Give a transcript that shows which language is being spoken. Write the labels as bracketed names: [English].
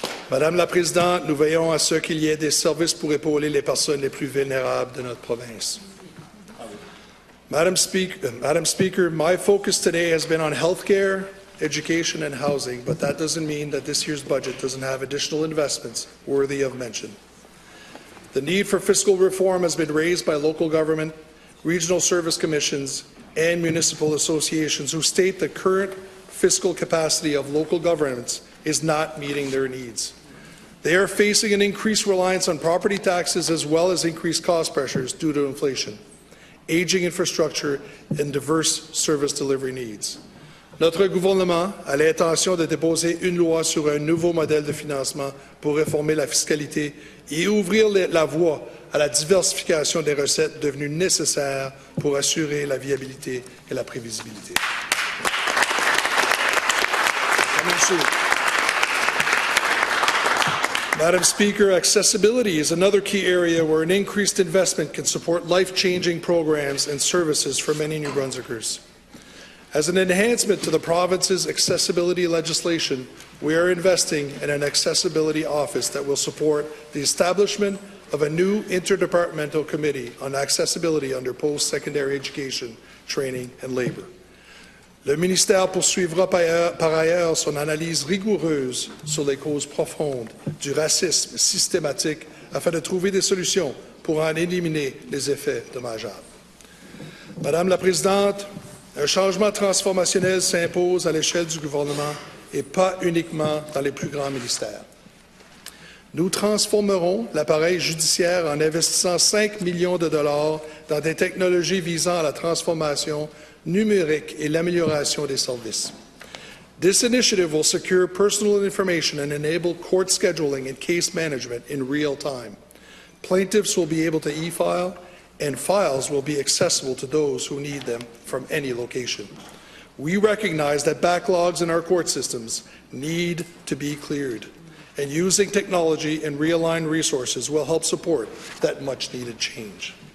[French] Madame la Présidente, nous veillons à ce qu'il y ait des services pour épauler les personnes les plus vulnérables de notre province. [English] Madam Speaker, my focus today has been on health care, education, and housing, but that doesn't mean that this year's budget doesn't have additional investments worthy of mention. The need for fiscal reform has been raised by local government, regional service commissions, and municipal associations who state the current fiscal capacity of local governments is not meeting their needs. They are facing an increased reliance on property taxes as well as increased cost pressures due to inflation, aging infrastructure, and diverse service delivery needs. [French] Notre gouvernement a l'intention de déposer une loi sur un nouveau modèle de financement pour réformer la fiscalité et ouvrir la voie à la diversification des recettes devenues nécessaires pour assurer la viabilité et la prévisibilité. [English] Madam Speaker, accessibility is another key area where an increased investment can support life-changing programs and services for many New Brunswickers. As an enhancement to the province's accessibility legislation, we are investing in an accessibility office that will support the establishment of a new interdepartmental committee on accessibility under post-secondary education, training and labour. [French] Le ministère poursuivra par ailleurs son analyse rigoureuse sur les causes profondes du racisme systématique afin de trouver des solutions pour en éliminer les effets dommageables. Madame la Présidente, un changement transformationnel s'impose à l'échelle du gouvernement et pas uniquement dans les plus grands ministères. Nous transformerons l'appareil judiciaire en investissant 5 millions de dollars dans des technologies visant à la transformation numérique et l'amélioration des services. [English] This initiative will secure personal information and enable court scheduling and case management in real time. Plaintiffs will be able to e-file, and files will be accessible to those who need them from any location. We recognize that backlogs in our court systems need to be cleared, and using technology and realigned resources will help support that much-needed change.